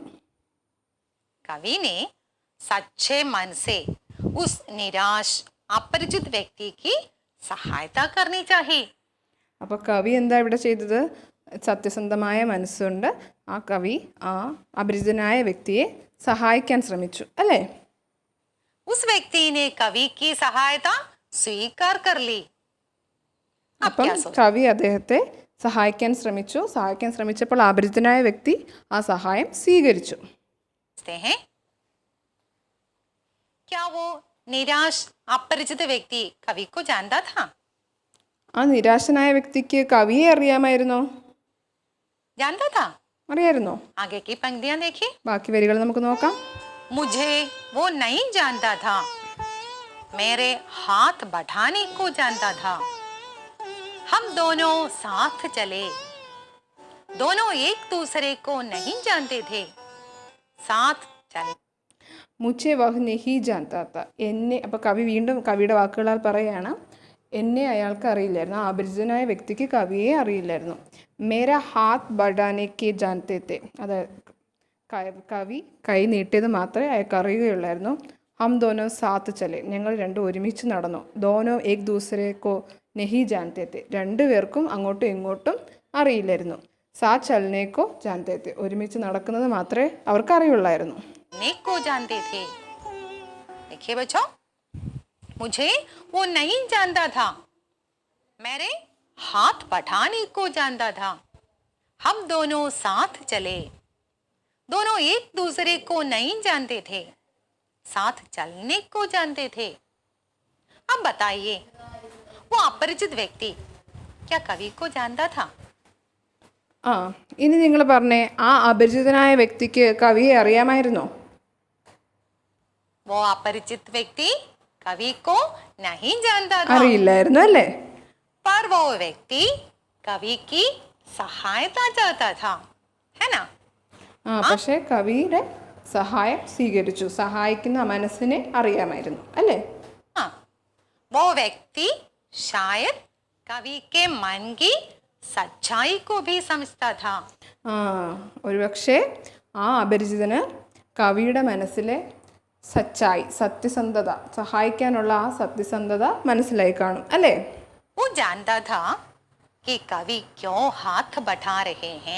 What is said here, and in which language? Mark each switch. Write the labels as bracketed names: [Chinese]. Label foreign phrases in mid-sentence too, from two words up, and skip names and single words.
[Hindi] कवि ने सच्चे मन से उस निराश अपरिचित व्यक्ति की सहायता करनी चाहिए। [Malayalam] അപ്പോൾ കവി എന്താ ഇവിടെ ചെയ്തത്? സത്യസന്ധമായ മനസ്സുകൊണ്ട് ആ കവി ആ അപരിചിതനായ വ്യക്തിയെ സഹായിക്കാൻ ശ്രമിച്ചു അല്ലേ? [Hindi] उस व्यक्ति ने कवि की सहायता स्वीकार कर ली। अब [Malayalam] അപ്പം [Hindi] क्या सोच [Malayalam] കവി അദ്ദേഹത്തെ സഹായിക്കാൻ ശ്രമിച്ചപ്പോൾ അപരിചിതനായ വ്യക്തി ആ സഹായം സ്വീകരിച്ചു. [Hindi] हैं? क्या वो निराश अपरिचित व्यक्ति कवि को जानता था? [Malayalam] ആ നിരാശനായ വ്യക്തിക്ക് കവിയെ അറിയാമായിരുന്നോ? [Hindi] जानता था। [Malayalam] അറിയായിരുന്നോ? [Hindi] आगे की पंक्तियां देखिए। [Malayalam] ബാക്കി വരികൾ നമുക്ക് നോക്കാം. [Hindi] मुझे वो नहीं जानता था, मेरे हाथ बढ़ाने को जानता था। हम दोनों साथ चले, दोनों एक दूसरे को नहीं जानते थे, साथ चले। मुझे वह नहीं जानता था. [Malayalam] എന്നെ, അപ്പോൾ കവി വീണ്ടും കവിയുടെ വാക്കുകളാൽ പറയുകയാണ്, എന്നെ അയാൾക്ക് അറിയില്ലായിരുന്നു. ആ അപരിചിതനായ വ്യക്തിക്ക് കവിയെ അറിയില്ലായിരുന്നു. [Hindi] मेरा हाथ बढ़ाने के जानते थे. [Malayalam] അത് കവി കൈ നീട്ടിയത് മാത്രമേ അയാൾക്ക് അറിയുകയുള്ളായിരുന്നു. [Hindi] हम दोनों साथ चले. [Malayalam] ഞങ്ങൾ രണ്ടും ഒരുമിച്ച് നടന്നു. [Hindi] दोनों एक दूसरे को नहीं जानते थे. [Malayalam] രണ്ടുപേർക്കും അങ്ങോട്ടും ഇങ്ങോട്ടും അറിയില്ലായിരുന്നു. [Hindi] साथ चलनेको जानते थे. [Malayalam] ഒരുമിച്ച് നടക്കുന്നത് മാത്രമേ അവർക്ക് അറിയുള്ളായിരുന്നു. [Hindi] को जानते थे। देखिए बच्चों, मुझे वो नहीं जानता था, मेरे हाथ बढ़ाने को जानता था। हम दोनों साथ चले। दोनों एक दूसरे को नहीं जानते थे, साथ चलने को जानते थे। अब बताइए, वो अपरिचित व्यक्ति क्या कवि को जानता था? [Malayalam] ആ ഇനി നിങ്ങൾ പറഞ്ഞേ, ആ അപരിചിതനായ വ്യക്തിക്ക് കവിയെ അറിയാമായിരുന്നോ? [Hindi] वो अपरिचित व्यक्ति कवि को नहीं जानता था, [Malayalam] അറിയില്ലായിരുന്നു അല്ലേ? [Hindi] पर वो व्यक्ति कवि की सहायता चाहता था, है ना? [Malayalam] പക്ഷേ കവിയുടെ സഹായം സ്വീകരിച്ചു. സഹായിക്കുന്ന മനസ്സിനെ അറിയാമായിരുന്നു അല്ലേ? [Hindi] हाँ, वो व्यक्ति शायद कवि के मन की सच्चाई को भी समझता था। [Malayalam] ആ ഒരുപക്ഷെ ആ അപരിചിതന് കവിയുടെ മനസ്സിലെ സച്ചായി, സത്യസന്ധത, സഹായിക്കാനുള്ള ആ സത്യസന്ധത മനസ്സിലായി കാണും അല്ലേ? [Hindi] वो जानता था कि कवि क्यों हाथ बढ़ा रहे हैं।